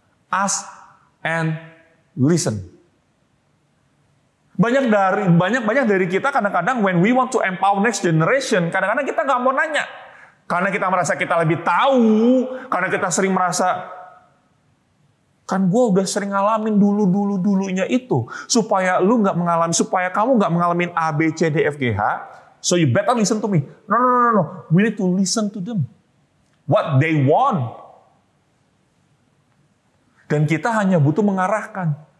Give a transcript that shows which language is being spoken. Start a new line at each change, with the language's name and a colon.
English: Ask and listen.
Indonesian: Banyak dari kita kadang-kadang
English: when we want to empower next generation,
Indonesian: kadang-kadang kita nggak mau nanya. Karena kita merasa kita lebih tahu, karena kita sering merasa, kan gue udah sering ngalamin dulunya itu. Supaya kamu nggak mengalami A, B, C, D, F, G, H,
English: so you better listen to me. No. We need to listen to them. what they want.
Indonesian: Dan kita hanya butuh mengarahkan.